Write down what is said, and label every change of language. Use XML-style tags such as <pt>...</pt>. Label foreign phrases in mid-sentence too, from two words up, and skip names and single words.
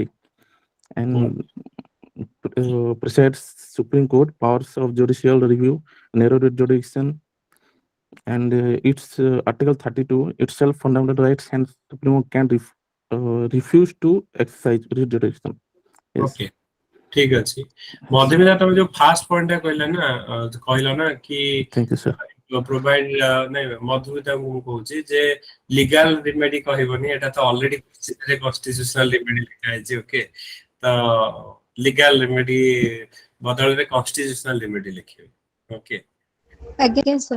<en>And presides Supreme Court powers of judicial review, narrow jurisdiction, and its Article 32 itself fundamental rights, and Supreme Court can refuse to exercise jurisdiction. Yes.</en> <or>ଓକେ, ଠିକ ଅଛି। ମଧୁମିତା ତମେ ଯୋଉ</or> <en>first point</en> <or>ଟା କହିଲ ନା କି</or> <en>Thank you, sir.</en> <or>ପ୍ରୋଭାଇଡ ନାଇଁ ମଧୁମିତା ମୁଁ କହୁଛି ଯେ</or> <en>legal remedy</en> <or>କହିବନି, ଏଟା ତ</or> <en>already constitutional remedy</en> <or>ଲେଖା ହେଇଛି। ଓକେ, ତ</or> <en>legal remedy</en> <or>ବଦଳରେ</or> <en>constitutional remedy</en> <or>ଲେଖିବେ। ଓକେ, ଆଜ୍ଞା sir.</or>